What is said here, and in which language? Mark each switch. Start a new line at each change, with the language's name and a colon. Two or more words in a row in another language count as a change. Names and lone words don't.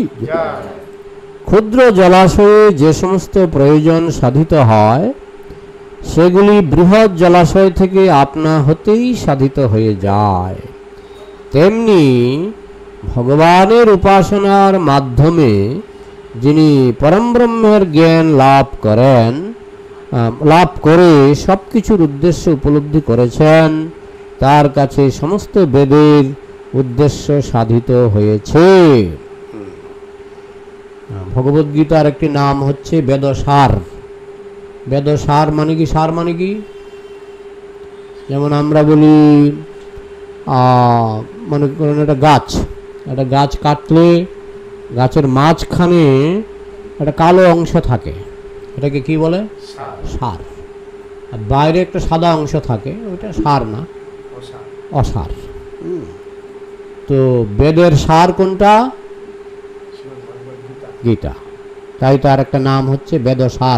Bangla: ক্ষুদ্র জলাশয়ে যে সমস্ত প্রয়োজন সাধিত হয় সেগুলি বৃহৎ জলাশয় থেকে আপনা হতেই সাধিত হয়ে যায়। তেমনি ভগবানের উপাসনার মাধ্যমে যিনি পরম ব্রহ্মের জ্ঞান লাভ করেন লাভ করে সবকিছুর উদ্দেশ্য উপলব্ধি করেছেন তার কাছে সমস্ত বেদের উদ্দেশ্য সাধিত হয়েছে। ভগবদ গীতার একটি নাম হচ্ছে বেদসার। বেদসার মানে কি সার মানে কি যেমন আমরা বলি মনে করেন একটা গাছ কাটলে গাছের মাঝখানে একটা কালো অংশ থাকে, এটাকে কি বলে? সার। আর বাইরে একটা সাদা অংশ থাকে, ওটা সার না, অসার। তো বেদের সার কোনটা? গীতা। তাই তার একটা নাম হচ্ছে বেদসার।